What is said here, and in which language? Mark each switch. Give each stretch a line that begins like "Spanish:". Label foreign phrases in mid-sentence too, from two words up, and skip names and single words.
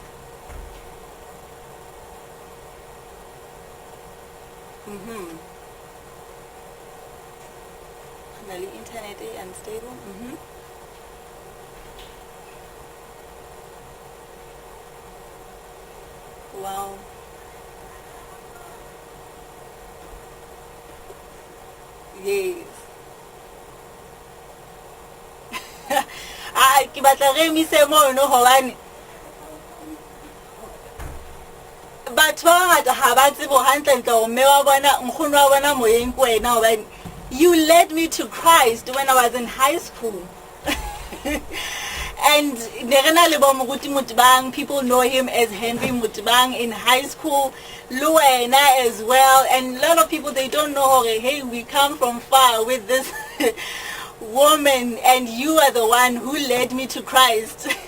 English: Really internet unstable. Wow. Yes.
Southern Sotho: Ke batla re emise mono hobane batho ba bangata ha ba tsebo hantlentle hore mme wa bona nkgono wa bona moyeng ke wena hobane
English: you led me to Christ when I was in high school. And Nerena Lebo Moruti Mutbang, people know him as Henry Mutbang in high school, Luena as well, and a lot of people, they don't know, hey, we come from far with this woman, and you are the one who led me to Christ.